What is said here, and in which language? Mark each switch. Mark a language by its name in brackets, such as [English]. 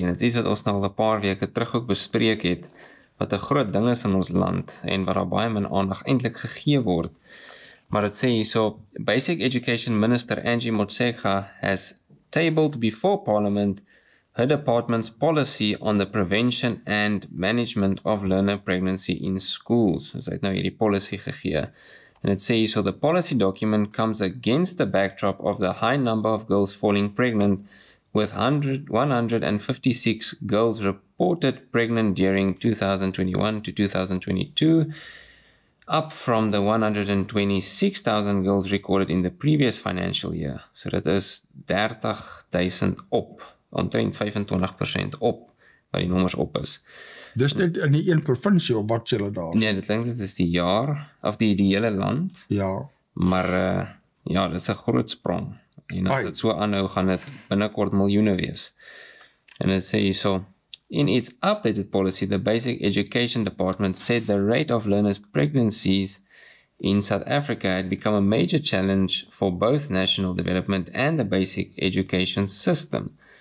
[Afrikaans] En dit is wat ons nou al 'n paar weke terug ook bespreek het, wat 'n groot ding is in ons land en wat daar baie min aandag eintlik gegee word. [English] Maar dit sê hierso, Basic Education Minister Angie Motshekga has tabled before Parliament her department's policy on the prevention and management of learner pregnancy in schools. Sy het nou hierdie policy gegee. And it says, so the policy document comes against the backdrop of the high number of girls falling pregnant, with 156 girls reported pregnant during 2021 to 2022, up from the 126,000 girls recorded in the previous financial year. [Afrikaans] So dat is 30,000 op, omtrent 25% op, wat die nommers op is. Dis net in die een provinsie of wat sê hulle daar? Nee, dit klink dit is die jaar, of die hele land. Ja. Maar ja, dit is 'n groot sprong. En as dit so aanhou, gaan dit binnekort miljoene wees. [English] En dit sê hierso, in its updated policy, the Basic Education Department said the rate of learners' pregnancies in South Africa had become a major challenge for both national development and the basic education system.